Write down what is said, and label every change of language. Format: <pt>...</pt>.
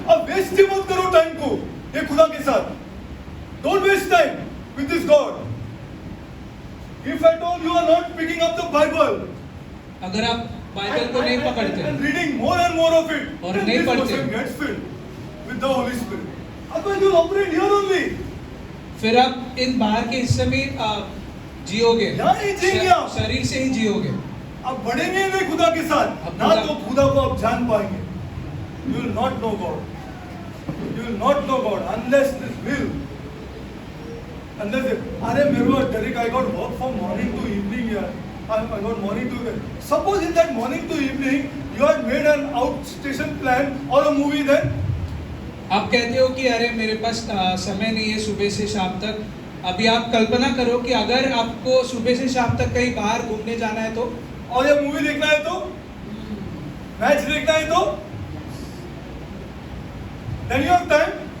<hi>अब waste मत करो टाइम को ये खुदा के साथ.</hi> <en>Don't waste time with this God. If at all you are not picking up the Bible,</en> <hi>अगर आप बाइबल को नहीं पकड़ते</hi> <en>and reading more and more of it,</en> <hi>और</hi> <en>then</en> <hi>नहीं</hi> <en>this</en> <hi>पढ़ते,</hi> <en>portion gets filled with the Holy Spirit. Otherwise you will operate here only.</en> <hi>फिर आप इन बाहर के हिस्से में जियोगे, यहाँ ही जिएंगे आप. शरीर से ही जियोगे। आप बढ़ेंगे नहीं खुदा के साथ, अब ना तो खुदा को आप जान पाएंगे.</hi> <en>You will not know God. You will not know God unless this will.</en> <hi>अरे मेरे को</hi> <en>Derek, I got work from morning to evening here. I got morning to evening. Suppose in that morning to evening you had made an outstation plan or a movie, then</en> <hi>आप कहते हो कि अरे मेरे पास समय नहीं है सुबह से शाम तक। अभी आप कल्पना करो कि अगर आपको सुबह से शाम तक कहीं बाहर घूमने जाना है तो, और ये मूवी देखना है तो, मैच देखना है तो,</hi> <en>then you have time.</en>